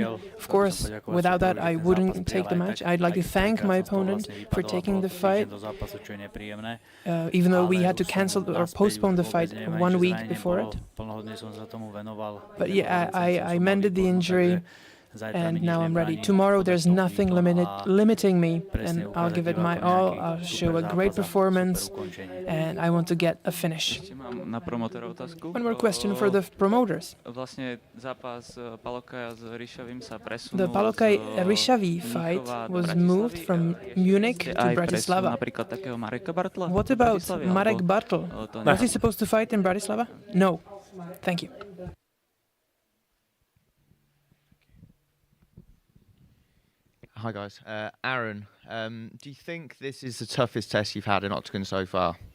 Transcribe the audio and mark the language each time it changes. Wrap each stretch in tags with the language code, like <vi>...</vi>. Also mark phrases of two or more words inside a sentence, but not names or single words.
<en>Of course, without that, I wouldn't take the match. I'd like to thank my opponent for taking the fight, even though we had to cancel or postpone the fight 1 week before it. But yeah, I mended the injury, and now I'm ready. Tomorrow there's nothing limiting me, and I'll give it my all. I'll show a great performance, and I want to get a finish.</en> <sk>Ešte mám na promotora otázku.</sk> <en>One more question for the promoters.</en> <sk>Vlastne zápas Palokaja s Ryšavým sa presunul.</sk> <en>The Palokaj-Rishavi fight was moved from Munich to Bratislava.</en> <sk>Napríklad takého Mareka Bartla.</sk> <en>What about Marek Bartl? Was he supposed to fight in Bratislava? No. Thank you. Hi guys, Aaron, do you think this is the toughest test you've had in Octagon so far?</en>